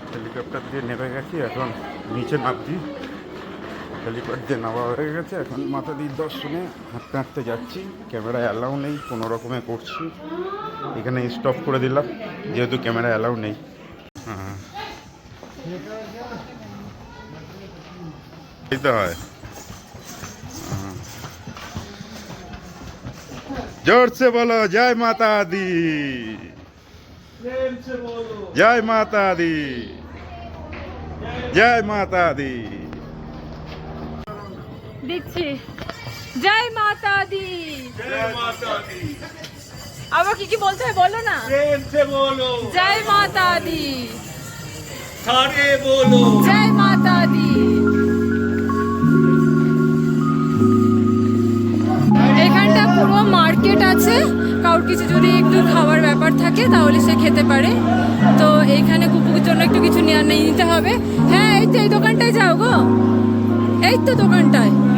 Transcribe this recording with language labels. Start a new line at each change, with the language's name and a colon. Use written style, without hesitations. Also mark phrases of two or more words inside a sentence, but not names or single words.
Bangla: হেলিকপ্টার দিয়ে নেমে গেছি, এখন নিচে নামছি। হেলিপ্যাড দিয়ে নামা হয়ে গেছে, এখন মাতাদির দর্শনে হাঁটতে হাঁটতে যাচ্ছি।
English: camera allow
Bangla: নেই, কোনো রকমে করছি। এখানে স্টপ করে দিলাম যেহেতু
English: camera allow
Bangla: নেই। হ্যাঁ, দিতে হয়।
Hindi: जोर से बोलो जय माता दी, जय माता दी, जय माता दी।
Bangla: দিচ্ছি
Hindi: जय माता दी। जय माता दी।
Bangla: আবার কি কি বলতে হয় বলো না।
Hindi: प्रेम से बोलो। जय माता दी, सारे बोलो। जय माता दी।
Bangla: এখানটা পুরো মার্কেট আছে, কারোর কিছু যদি একটু খাওয়ার ব্যাপার থাকে তাহলে সে খেতে পারে। তো এইখানে কুকুর জন্য একটু কিছু নিয়ে নিতে হবে। হ্যাঁ, এই তো এই দোকানটায় যাও গো, এই তো দোকানটায়।